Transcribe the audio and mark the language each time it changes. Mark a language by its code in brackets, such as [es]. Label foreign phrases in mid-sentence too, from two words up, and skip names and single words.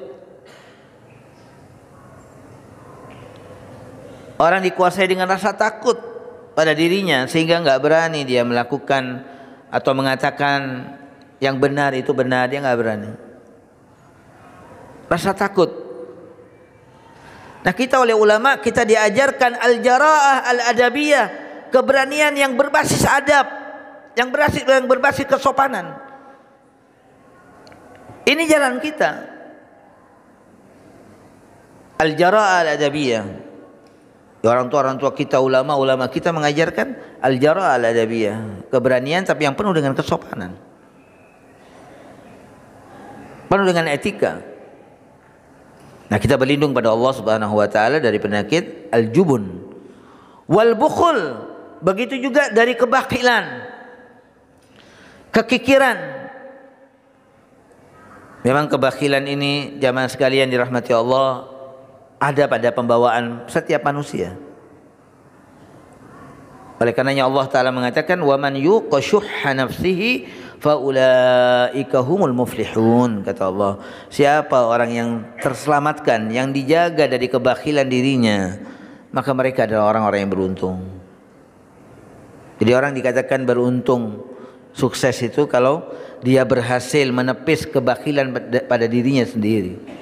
[id] Orang dikuasai dengan rasa takut pada dirinya sehingga enggak berani dia melakukan atau mengatakan yang benar itu benar, dia enggak berani. Rasa takut. Nah, kita oleh ulama kita diajarkan [ar] الجرأة الأدبية, [id] keberanian yang berbasis adab, yang berbasis kesopanan. Ini jalan kita. [ar] الجرأة الأدبية. [id] Orang tua kita, ulama kita mengajarkan [ar] الجرأة الأدبية, [id] keberanian tapi yang penuh dengan kesopanan, penuh dengan etika. Nah, kita berlindung pada Allah [ar] سبحانه وتعالى [id] dari penyakit [ar] الجبن والبخل, [id] begitu juga dari kebakilan, kekikiran. Memang kebakilan ini jamaah sekalian dirahmati Allah ada pada pembawaan setiap manusia. Oleh karenanya [ar] الله تعالى [id] mengatakan [ar] ومن يوق شح نفسه فأولئك هم المفلحون, [id] kata Allah. Siapa orang yang terselamatkan, yang dijaga dari kebakilan dirinya, maka mereka adalah orang-orang yang beruntung. Jadi orang dikatakan beruntung, sukses itu kalau dia berhasil menepis kebakilan pada dirinya sendiri.